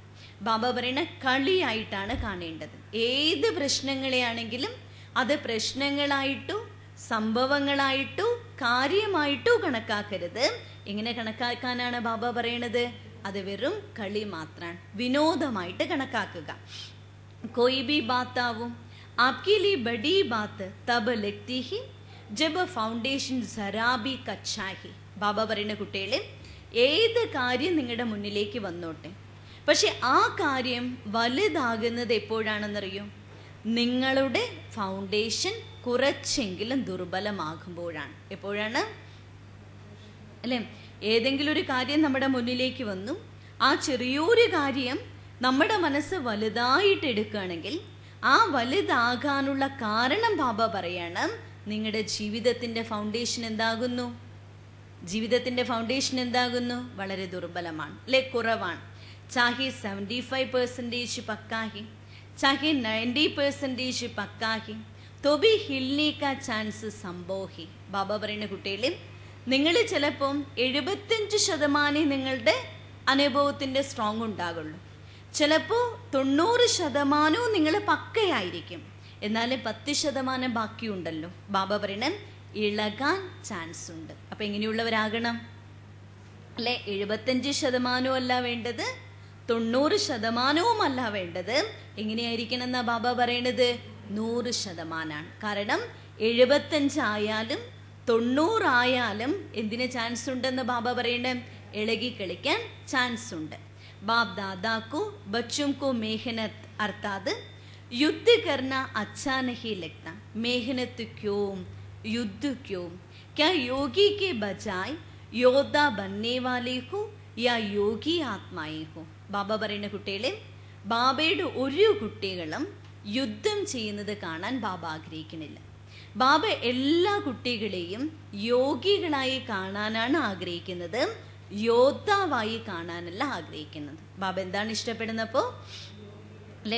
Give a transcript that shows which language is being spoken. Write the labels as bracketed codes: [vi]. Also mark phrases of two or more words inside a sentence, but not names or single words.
[ml] ബാബ പറയുന്ന കളിയായിട്ടാണ് കാണേണ്ടത്. ഏത് പ്രശ്നങ്ങളെയാണെങ്കിലും അത് പ്രശ്നങ്ങളായിട്ടോ സംഭവങ്ങളായിട്ടോ കാര്യമായിട്ടോ കണക്കാക്കരുത്. എങ്ങനെ കണക്കാക്കാനാണ് ബാബ പറയണത്? അത് വെറും കളി മാത്രമാണ്, വിനോദമായിട്ട് കണക്കാക്കുക. [hi] कोई भी बात आओ आपके लिए बड़ी बात तब लगती है जब फाउंडेशन जरा भी कच्चा है. [ml] ബാബ പറയുന്ന കുട്ടികളെ, ഏത് കാര്യം നിങ്ങളുടെ മുന്നിലേക്ക് വന്നോട്ടെ, പക്ഷെ ആ കാര്യം വലുതാകുന്നത് എപ്പോഴാണെന്നറിയോ? നിങ്ങളുടെ ഫൗണ്ടേഷൻ കുറച്ചെങ്കിലും ദുർബലമാകുമ്പോഴാണ്. എപ്പോഴാണ് അല്ലേ? ഏതെങ്കിലും ഒരു കാര്യം നമ്മുടെ മുന്നിലേക്ക് വന്നു, ആ ചെറിയൊരു കാര്യം നമ്മുടെ മനസ്സ് വലുതായിട്ട് എടുക്കുകയാണെങ്കിൽ ആ വലുതാകാനുള്ള കാരണം ബാബ പറയാണ്, നിങ്ങളുടെ ജീവിതത്തിൻ്റെ ഫൗണ്ടേഷൻ എന്താകുന്നു? ജീവിതത്തിൻ്റെ ഫൗണ്ടേഷൻ എന്താകുന്നു? വളരെ ദുർബലമാണ് അല്ലെ? കുറവാണ്. [hi] चाहे 75% पक्का है, चाहे 90% पक्का है, तो भी हिलने का चांस संभव है. [ml] ബാബ പറയുന്ന കുട്ടികളെ, നിങ്ങൾ ചിലപ്പം 75% നിങ്ങളുടെ അനുഭവത്തിൻ്റെ സ്ട്രോങ് ഉണ്ടാകുള്ളൂ. ചിലപ്പോൾ 90% നിങ്ങൾ പക്കയായിരിക്കും, എന്നാലും 10% ബാക്കിയുണ്ടല്ലോ. ബാബ പറയണം ഇളകാൻ ചാൻസ് ഉണ്ട്. അപ്പം എങ്ങനെയുള്ളവരാകണം അല്ലെ? 75% അല്ല വേണ്ടത്, 90% അല്ല വേണ്ടത്. എങ്ങനെയായിരിക്കണം എന്നാ ബാബ പറയണത്? 100%. കാരണം 75 ആയാലും 90 ആയാലും എന്തിന് ചാൻസ് ഉണ്ടെന്ന് ബാബ പറയണേ? ഇളകി കളിക്കാൻ ചാൻസ് ഉണ്ട്. [hi] बाप दादा को बच्चों को मेहनत अर्थात युद्ध करना अच्छा नहीं लगता. मेहनत क्यों, युद्ध क्यों? क्या योगी के बजाय योद्धा बनने वाले हो या योगी आत्माएं हो? [ml] ബാബ പറയുന്ന കുട്ടികളെ, ബാബയുടെ ഒരു കുട്ടികളും യുദ്ധം ചെയ്യുന്നത് കാണാൻ ബാബ ആഗ്രഹിക്കുന്നില്ല. ബാബ എല്ലാ കുട്ടികളെയും യോഗികളായി കാണാനാണ് ആഗ്രഹിക്കുന്നത്, യോദ്ധാവായി കാണാനല്ല ആഗ്രഹിക്കുന്നത്. ബാബ എന്താണ് ഇഷ്ടപ്പെടുന്നപ്പോൾ അല്ലേ?